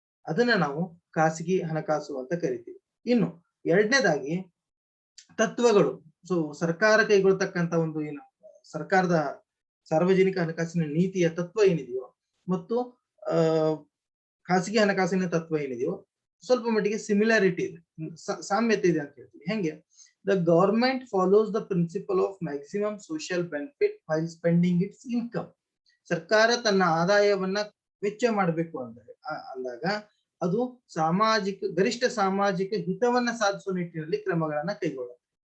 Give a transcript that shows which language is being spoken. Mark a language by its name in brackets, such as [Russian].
[Kannada] ಅದನ್ನ ನಾವು ಖಾಸಗಿ ಹಣಕಾಸು ಅಂತ ಕರಿತೀವಿ. ಇನ್ನು ಎರಡನೇದಾಗಿ ತತ್ವಗಳು. ಸೊ ಸರ್ಕಾರ ಕೈಗೊಳ್ತಕ್ಕಂತ ಒಂದು ಏನು ಸರ್ಕಾರದ ಸಾರ್ವಜನಿಕ ಹಣಕಾಸಿನ ನೀತಿಯ ತತ್ವ ಏನಿದೆಯೋ ಮತ್ತು ಖಾಸಗಿ ಹಣಕಾಸಿನ ತತ್ವ ಏನಿದೆಯೋ ಸ್ವಲ್ಪ ಮಟ್ಟಿಗೆ ಸಿಮಿಲಾರಿಟಿ ಇದೆ, ಸಾಮ್ಯತೆ ಇದೆ ಅಂತ ಹೇಳ್ತೀವಿ. ಹೆಂಗೆ? [English] The government follows the principle of maximum social benefit while spending its income. [Kannada] ಸರ್ಕಾರ ತನ್ನ ಆದಾಯವನ್ನ ವೆಚ್ಚ ಮಾಡಬೇಕು ಅಂದಾಗ ಅದು ಗರಿಷ್ಠ ಸಾಮಾಜಿಕ ಹಿತವನ್ನ ಸಾಧಿಸುವ ನಿಟ್ಟಿನಲ್ಲಿ ಕ್ರಮಗಳನ್ನ ಕೈಗೊಳ್ಳುತ್ತೆ.